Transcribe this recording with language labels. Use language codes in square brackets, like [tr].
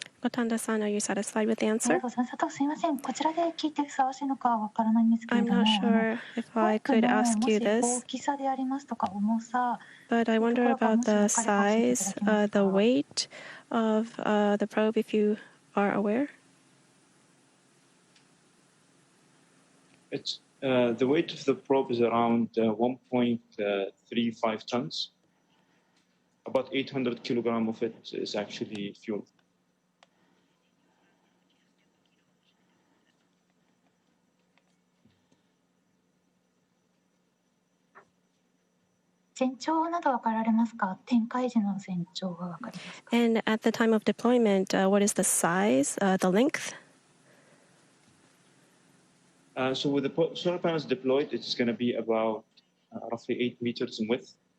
[en] Gotanda-san, are you satisfied with the answer? [ja] すみません、こちらで聞いてふさわしいのかわからないんですけれども、 [en] I'm not sure if I could ask you this, [ja] 大きさでありますとか重さ、 [en] but I wonder about the size, the weight of the probe, if you are aware. It's, the weight of the probe is around 1.35 tons. About 800 kilograms of it is actually fuel. [ja] 全長などわかられますか？展開時の全長はわかりますか？ [en] And at the time of deployment, what is the size, the length? So with the solar panels deployed, it's going to be about roughly 8 meters in width.